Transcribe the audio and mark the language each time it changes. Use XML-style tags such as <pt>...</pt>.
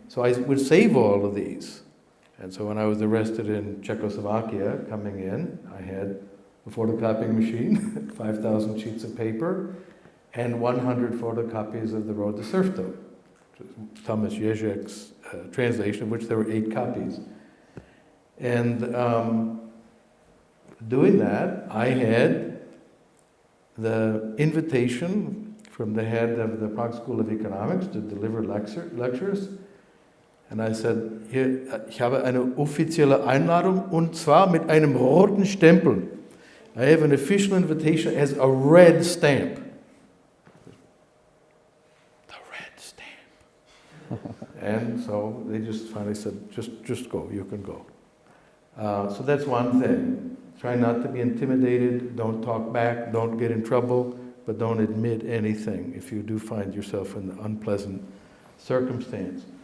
<en>So I would save all of these. And so when I was arrested in Czechoslovakia, coming in, I had a photocopying machine, 5,000 sheets of paper, and 100 photocopies of The Road to Serfdom, which is Thomas Ježek's translation, of which there were 8 copies. And doing that, I had the invitation from the head of the Prague School of Economics to deliver lectures. And I said,</en> <de>hier, ich habe eine offizielle Einladung und zwar mit einem roten Stempel.</de> <en>I have an official invitation as a red stamp. The red stamp. And so they just finally said, just go, you can go. So that's one thing. Try not to be intimidated, don't talk back, don't get in trouble, but don't admit anything if you do find yourself in an unpleasant circumstance.</en>